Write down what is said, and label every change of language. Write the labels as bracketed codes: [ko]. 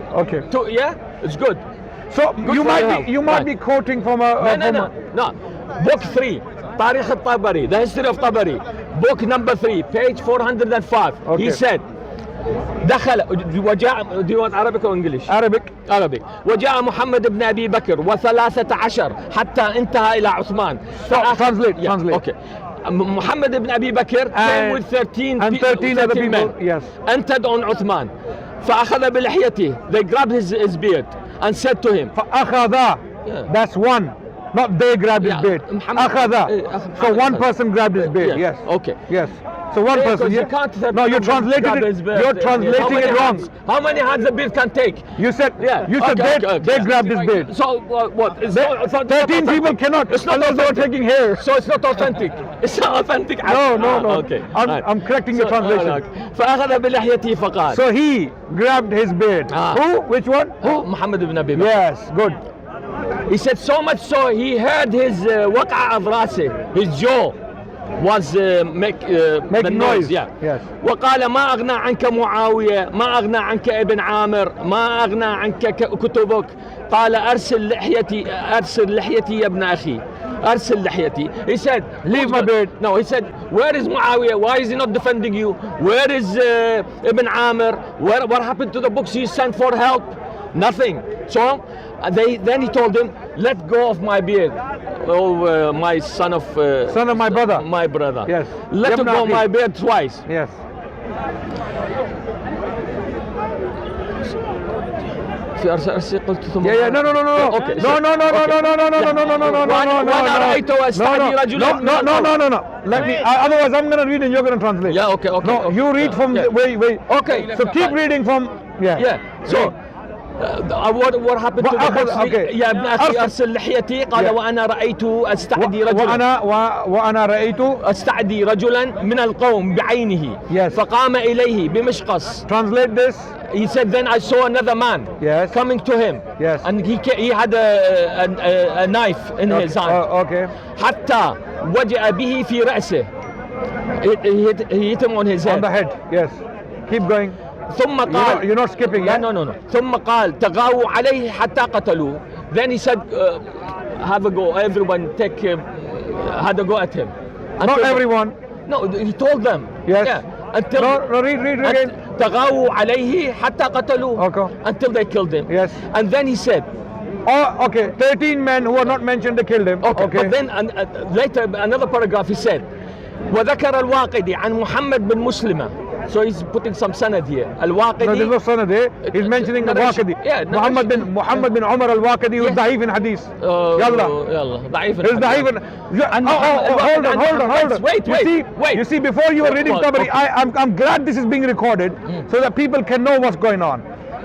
[en] Okay. Yeah, it's good. So Good you for might your be health. you might Right. be quoting from a No. Book 3. تاريخ الطبري, the history of Tabari, book number 3, page 405. Okay. He said, [ar] دخل وجاء, [en] do you want Arabic or English? Arabic. [ar] وجاء محمد بن أبي بكر و13 حتى انتهى إلى عثمان. [en] Translate. Okay. محمد بن أبي بكر came with 13 other people. men. Yes. entered on عثمان. [ar] فأخذ بلحيته. [en] They grabbed his beard and said to him. فأخذ. That's one. Not they grabbed his beard. [ar] أخذ. [en] So one person grabbed his beard. Yes. Okay. Yes. So one person. You can't No, you translated it. You're translating it wrong. How many hands the beard can take? You said. You said they grabbed his beard. So what? It's not 13 people cannot. It's not unless they were taking hair. So it's not authentic. It's not authentic. No. Okay. I'm correcting your translation. [ar] فأخذ بلحيته فقال. [en] So he grabbed his beard. Who? Which one? Who? [ar] محمد بن أبي بكر. [en] Yes. Good. He said so much so he heard his [ar] وقع أضراسه, [en] his jaw was making noise. Yeah. Yes. [ar] وقال ما أغنى عنك معاوية, ما أغنى عنك ابن عامر, ما أغنى عنك كتبك. قال أرسل لحيتي يا ابن أخي. أرسل لحيتي. [en] He said, leave my beard. No, he said, where is Muawiyah? Why is he not defending you? Where is Ibn Amir? What happened to the books you sent for help? Nothing. So then he told him, let go of my beard. Oh, my son of my brother. My brother. Yes. Let go of my beard twice. Yes. [ar] في أرسل قلت ثم. [en] No. [ar] Okay. وأنا رأيته أستعدي رجلا. [en] No. Let me. Otherwise, I'm going to read and you're going to translate. Yeah. Okay. No, you read from. Wait. Okay. So keep reading from. Yeah. So. what happened to the books? [ar] يا ابن أخي أرسل لحيتي. قال وأنا رأيت أستعدي رجلا. وأنا رأيت أستعدي رجلا من القوم بعينه. [en] Yes. [ar] فقام إليه بمشقص. [en] Translate this. He said then I saw another man. Yes. Coming to him. Yes. And he had a knife in his hand. Okay. [ar] حتى وجأ به في رأسه. [en] He hit him on his head. On the head. Yes. Keep going. [ar] ثم قال. [en] You're not skipping. Yeah, no. [ar] ثم قال تغاووا عليه حتى قتلوه. [en] Then he said, have a go. Everyone had a go at him. Not everyone. No, he told them. Yes. Yeah. Until no, read again. [ar] تغاووا عليه حتى قتلوه. [en] Okay. Until they killed him. Yes. And then he said. Oh, okay. 13 men who are not mentioned, they killed him. Okay. But then later another paragraph he said. [ar] وذكر الواقدي عن محمد بن مسلمة. [en] So he's putting some sanad here. Al-Waqidi. No, there's no sanad here. He's mentioning al-Waqidi. Yeah, Muhammad bin Umar al-Waqidi was da'if in hadith. Yalla. Da'if in hadith. He's da'if in... Hold on. Wait. You see, before you were reading Tabari, I'm glad this is being recorded so that people can know what's going on.